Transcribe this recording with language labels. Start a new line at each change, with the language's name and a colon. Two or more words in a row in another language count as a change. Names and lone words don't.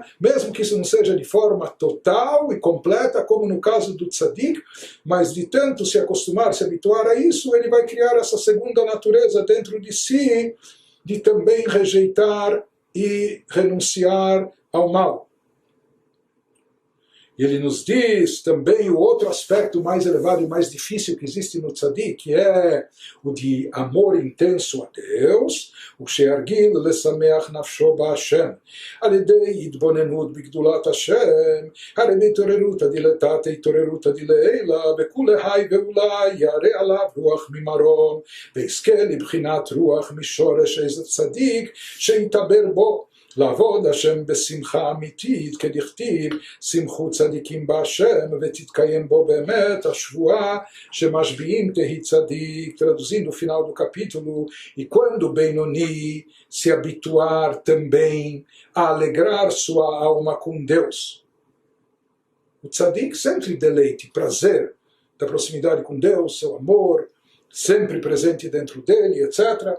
Portuguese: Mesmo que isso não seja de forma total e completa, como no caso do tzadik, mas de tanto se acostumar, se habituar a isso, ele vai criar essa segunda natureza dentro de si, de também rejeitar e renunciar ao mal. E ele nos diz também o outro aspecto mais elevado e mais difícil que existe no tzadik, que é o de amor intenso a Deus, o
Hebrew: כשירגיל לשמח נפשו בה, על ידי התבוננות בגדולת השם, הרי בהתעוררות הדילתת התעוררות הדילעילה, וכולי ואולי ירא עליו רוח ממרום, ויזכה לבחינת רוח משורש איזה צדיק שיתעבר בו, לעבוד השם בשמחה אמיתית, כדכתיב, שמחו צדיקים בהשם ותתקיים bom באמת השבועה שמשביעים תהי צדיק.
Portuguese: Traduzindo o final do capítulo, e quando o Benoni se habituar também a alegrar sua alma com Deus. O tzadik sempre deleite, prazer da proximidade com Deus, seu amor, sempre presente dentro dele, etc.